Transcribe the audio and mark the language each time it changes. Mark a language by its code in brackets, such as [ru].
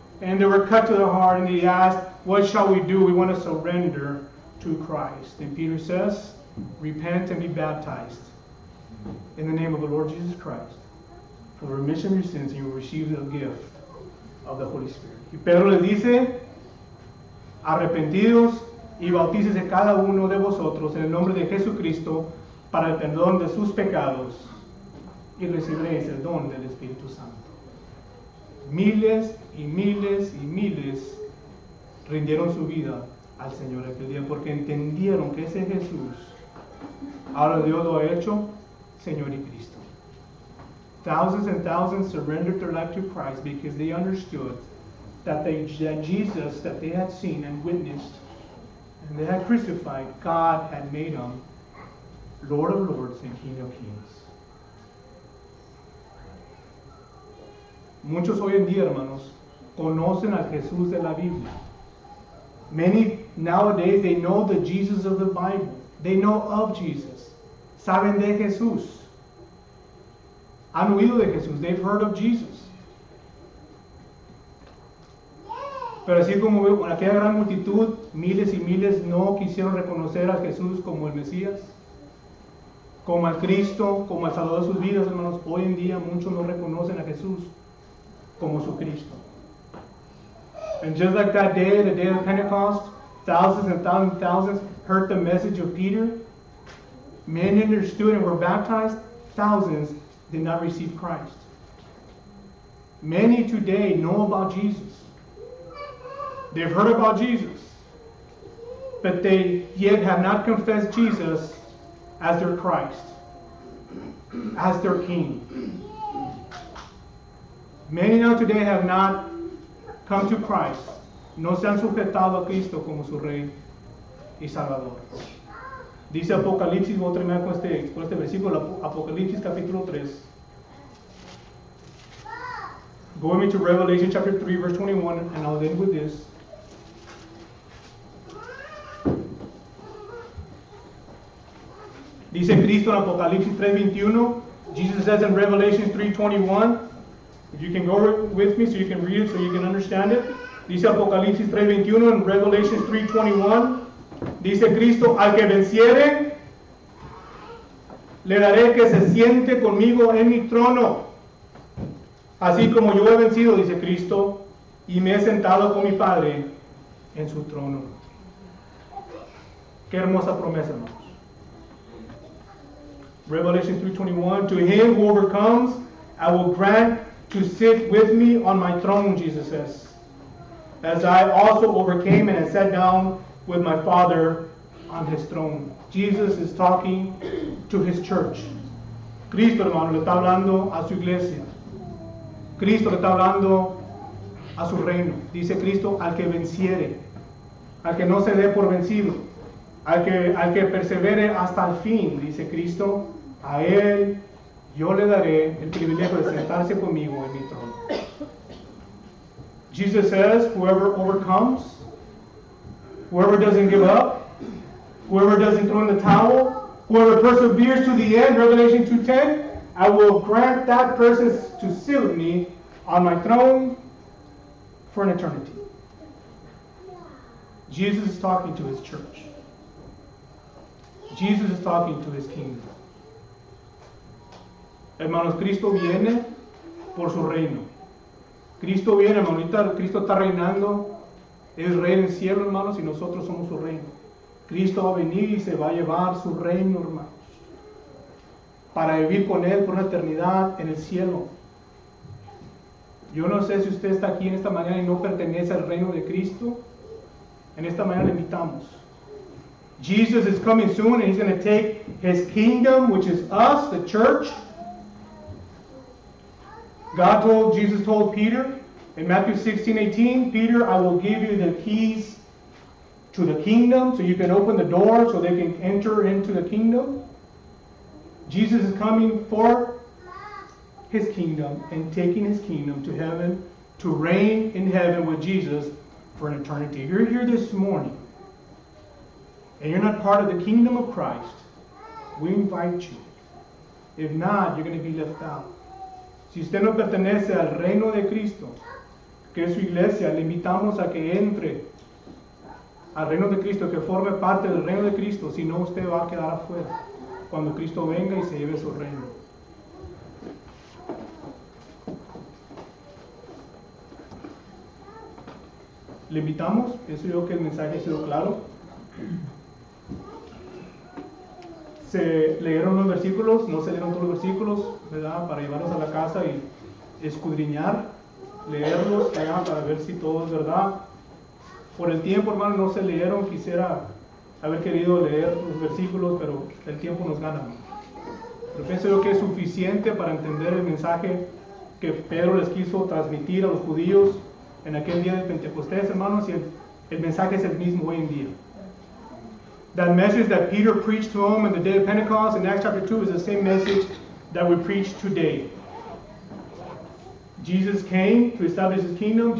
[en] And they were cut to the heart and they asked, what shall we do? We want to surrender to Christ. And Peter says, repent and be baptized in the name of the Lord Jesus Christ for the remission of your sins, and you will receive the gift of the Holy Spirit. [es] Y Pedro les dice, arrepentidos y bautícese cada uno de vosotros en el nombre de Jesucristo para el perdón de sus pecados y recibiréis el don del Espíritu Santo. Miles y miles y miles rindieron su vida al Señor aquel día porque entendieron que ese Jesús ahora Dios lo ha hecho Señor y Cristo. [en] Thousands and thousands surrendered their life to Christ because they understood that Jesus that they had seen and witnessed and they had crucified, God had made him Lord of Lords and King of Kings. [es] Muchos hoy en día, hermanos, conocen al Jesús de la Biblia. [en] Many nowadays, they know the Jesus of the Bible. They know of Jesus. [es] Saben de Jesús. Han oído de Jesús. [en] They've heard of Jesus. [es] Pero así como con aquella gran multitud, miles y miles no quisieron reconocer a Jesús como el Mesías, como al Cristo, como al Salvador de sus vidas, hermanos. Hoy en día muchos no reconocen a Jesús como su Cristo. [en] And just like that day, the day of Pentecost, thousands and thousands and thousands heard the message of Peter. Many understood and were baptized. Thousands did not receive Christ. Many today know about Jesus. They've heard about Jesus, but they yet have not confessed Jesus as their Christ, as their King. Many now today have not come to Christ. [es] No se han sujetado a Cristo como su Rey y Salvador. Dice Apocalipsis, voy a terminar con este versículo, Apocalipsis capítulo 3. [en] Go with me to Revelation chapter 3, verse 21, and I'll end with this. [es] Dice Cristo en Apocalipsis 3:21. [en] Jesus says in Revelation 3:21. If you can go with me so you can read it, so you can understand it. [es] Dice Apocalipsis 3:21 en Revelation 3:21. Dice Cristo, al que venciere, le daré que se siente conmigo en mi trono. Así como yo he vencido, dice Cristo, y me he sentado con mi Padre en su trono. Qué hermosa promesa, hermanos. [en] Revelation 3:21, to him who overcomes, I will grant to sit with me on my throne, Jesus says, as I also overcame and sat down with my Father on his throne. Jesus is talking to his church. [es] Cristo, hermano, le está hablando a su iglesia. Cristo le está hablando a su reino. Dice Cristo, al que venciere, al que no se dé por vencido, al que persevere hasta el fin, dice Cristo, a él yo le daré el privilegio de sentarse conmigo en mi trono. [en] Jesus says, whoever overcomes, whoever doesn't give up, whoever doesn't throw in the towel, whoever perseveres to the end, Revelation 2:10, I will grant that person to sit with me on my throne for an eternity. Jesus is talking to his church. Jesus is talking to his kingdom. [es] Hermanos, Cristo viene por su reino. Cristo viene, hermanita, Cristo está reinando. Es rey en el cielo, hermanos, y nosotros somos su reino. Cristo va a venir y se va a llevar su reino, hermanos, para vivir con él por una eternidad en el cielo. Yo no sé si usted está aquí en esta mañana y no pertenece al reino de Cristo. En esta mañana le invitamos. [en] Jesus is coming soon, and he's going to take his kingdom, which is us, the church. Jesus told Peter in Matthew 16:18, Peter, I will give you the keys to the kingdom, so you can open the door so they can enter into the kingdom. Jesus is coming for his kingdom and taking his kingdom to heaven, to reign in heaven with Jesus for an eternity. If you're here this morning and you're not part of the kingdom of Christ, we invite you. If not, you're going to be left out. [es] Si usted no pertenece al reino de Cristo, que es su iglesia, le invitamos a que entre al reino de Cristo, que forme parte del reino de Cristo. Si no, usted va a quedar afuera cuando Cristo venga y se lleve su reino. Le invitamos, pienso yo que el mensaje ha sido claro. Se leyeron los versículos, no se leyeron todos los versículos, ¿verdad? Para llevarlos a la casa y escudriñar, leerlos, ¿verdad? Para ver si todo es verdad. Por el tiempo, hermano, no se leyeron. Quisiera haber querido leer los versículos, pero el tiempo nos gana. Pero pienso yo que es suficiente para entender el mensaje que Pedro les quiso transmitir a los judíos en aquel día de Pentecostés, hermanos, y el mensaje es el mismo hoy en día. [en] That message that Peter preached to them in the day of Pentecost in Acts chapter 2 is the same message that we preach today. Jesus came to establish His kingdom.